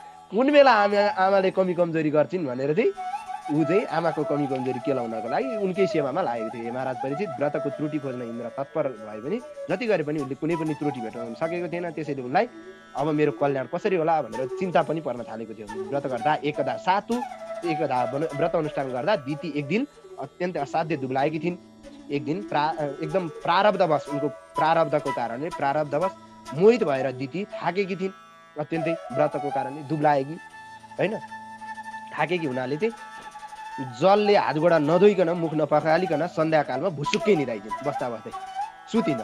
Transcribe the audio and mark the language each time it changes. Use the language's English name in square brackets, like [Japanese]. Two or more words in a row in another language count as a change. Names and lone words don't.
[Nepali] कुन बेला आमाले कमी कमजोरी गर्छिन् भनेर चाहिँ ऊ चाहिँ आमाको कमी कमजोरी केलाउनको लागि उनकै सेवामा लागेको थियो। महाराज परीक्षित, व्रतको त्रुटि खोज्न इन्द्र तत्पर भए पनि जति गरे पनि उसले कुनै पनि त्रुटि भेटाउन सकेको थिएन। त्यसैले उनलाई अब मेरो कल्याण कसरी होला भनेर चिन्ता पनि पर्न थालेको थियो। व्रत गर्दा एकदा सातु एकदा व्रत अनुष्ठान गर्दा दिति एक दिन अत्यन्त असाध्य दुब्लाएकी थिइन्। एक दिन एकदम प्रारब्धवश, उनको प्रारब्धको कारणले प्रारब्धवश मोहित भएर दिति थाकेकी थिइन्। अत्यन्तै व्रतको कारणले दुब्लाएकी होइन, थाकेकी हुनाले चाहिँ जलले हात गोडा नधोइकन मुख नपखालिकन सन्ध्याकालमा भुसुक्कै निदाइदिन्, बस्दा बस्दै सुतिन्।